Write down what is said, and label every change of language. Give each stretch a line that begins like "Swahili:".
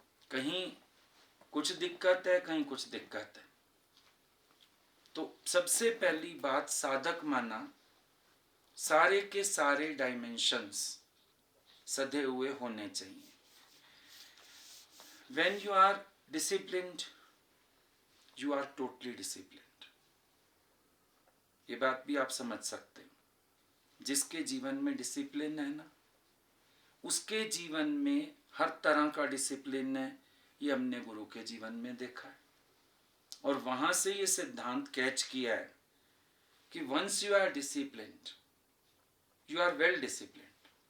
Hindi: कहीं कुछ दिक्कत है, कहीं कुछ दिक्कत है। तो सबसे पहली बात, साधक माना सारे के सारे डायमेंशंस सधे हुए होने चाहिए।
English: When you are disciplined, you are totally disciplined.
Hindi: ये बात भी आप समझ सकते हो। जिसके जीवन में डिसिप्लिन है ना, उसके जीवन में हर तरह का डिसिप्लिन है। ये हमने गुरु के जीवन में देखा है, और वहां से ये सिद्धांत कैच किया है कि
English: Once you are disciplined, you are well disciplined.